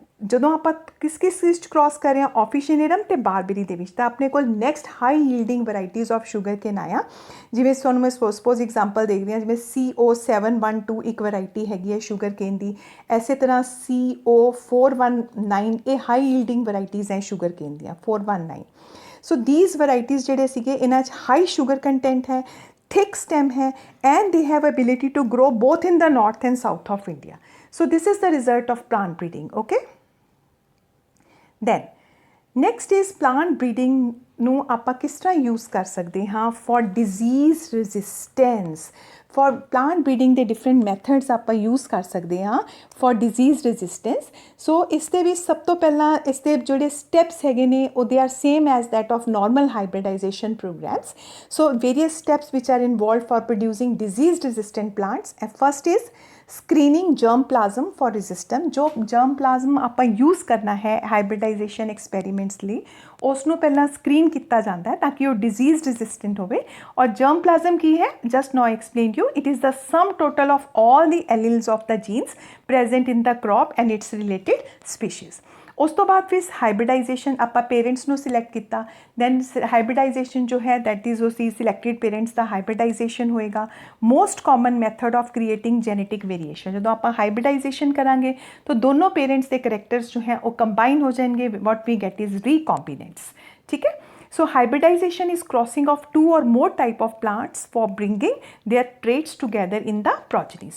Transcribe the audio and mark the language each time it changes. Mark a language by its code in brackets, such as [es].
[pa] ਜਦੋਂ ਆਪਾਂ ਕਿਸ ਚੀਜ਼ 'ਚ ਕ੍ਰੋਸ ਕਰ ਰਹੇ ਹਾਂ, ऑफिसिनेरम ਅਤੇ ਬਾਰਬਰੀ ਦੇ ਵਿੱਚ, ਤਾਂ ਆਪਣੇ ਕੋਲ [en] next high yielding varieties of sugar cane [pa] ਆਇਆ। ਜਿਵੇਂ ਤੁਹਾਨੂੰ ਮੈਂ ਸਪੋਜ਼ ਐਗਜ਼ਾਮਪਲ ਦੇਖਦੀ ਹਾਂ, ਜਿਵੇਂ CO712 ਇੱਕ ਵੈਰਾਈਟੀ ਹੈਗੀ ਹੈ ਸ਼ੂਗਰ ਕੇਨ ਦੀ, ਇਸੇ ਤਰ੍ਹਾਂ CO419, ਇਹ ਹਾਈ ਯੀਲਡਿੰਗ ਵੈਰਾਈਟੀਜ਼ ਹੈ ਸ਼ੂਗਰ ਕੇਨ ਦੀਆਂ, 419। [en] so these varieties [pa] ਜਿਹੜੇ ਸੀਗੇ, ਇਹਨਾਂ 'ਚ [en] High sugar content ਹੈ, thick stem hai, and they have ability to grow both in the north and south of India. So this is the result of plant breeding, okay? Then next is plant breeding [pa] ਨੂੰ ਆਪਾਂ ਕਿਸ ਤਰ੍ਹਾਂ use ਕਰ ਸਕਦੇ ਹਾਂ [en] for disease resistance। for plant breeding ਦੇ different methods [pa] ਆਪਾਂ use ਕਰ ਸਕਦੇ ਹਾਂ [en] for disease resistance। [pa] ਸੋ ਇਸ ਦੇ ਵਿੱਚ ਸਭ ਤੋਂ ਪਹਿਲਾਂ ਇਸ ਦੇ ਜਿਹੜੇ ਸਟੈਪਸ ਹੈਗੇ ਨੇ, ਉਹ they are [en] same as that of normal hybridization programs। so various steps which are involved for producing disease resistant plants, and first is screening germplasm for resistant. [pa] ਜੋ ਜਰਮ ਪਲਾਜ਼ਮ ਆਪਾਂ ਯੂਜ਼ ਕਰਨਾ ਹੈ ਹਾਈਬ੍ਰਿਡਾਈਜੇਸ਼ਨ ਐਕਸਪੈਰੀਮੈਂਟਸ ਲਈ, ਉਸ ਨੂੰ ਪਹਿਲਾਂ screen ਕੀਤਾ ਜਾਂਦਾ ਹੈ ਤਾਂ ਕਿ ਉਹ ਡਿਜ਼ੀਜ਼ ਰੈਜ਼ਿਸਟੈਂਟ ਹੋਵੇ। [en] ਔਰ ਜਰਮ ਪਲਾਜ਼ਮ ਕੀ ਹੈ, just now explain you, it is the sum total of all the alleles of the genes present in the crop and its related species. [pa] ਉਸ ਤੋਂ ਬਾਅਦ ਫਿਰ ਹਾਈਬ੍ਰਿਡਾਈਜੇਸ਼ਨ, ਆਪਾਂ ਪੇਰੈਂਟਸ ਨੂੰ ਸਿਲੈਕਟ ਕੀਤਾ, ਦੈਨ ਹਾਈਬ੍ਰਿਡਾਈਜੇਸ਼ਨ ਜੋ ਹੈ [en] that is [pa] ਉਸੀ ਸਿਲੈਕਟਿਡ ਪੇਰੈਂਟਸ ਦਾ ਹਾਈਬ੍ਰਿਡਾਈਜੇਸ਼ਨ ਹੋਏਗਾ। [en] most common method of creating genetic variation, [pa] ਜਦੋਂ ਆਪਾਂ ਹਾਈਬ੍ਰਿਡਾਈਜੇਸ਼ਨ ਕਰਾਂਗੇ ਤਾਂ ਦੋਨੋਂ ਪੇਰੈਂਟਸ ਦੇ ਕਰੈਕਟਰਸ ਜੋ ਹੈ ਉਹ ਕੰਬਾਈਨ ਹੋ ਜਾਣਗੇ, [en] what we get is recombinants, [hi] ठीक है। [en] So hybridization is crossing of two or more type of plants for bringing their traits together in the progeny।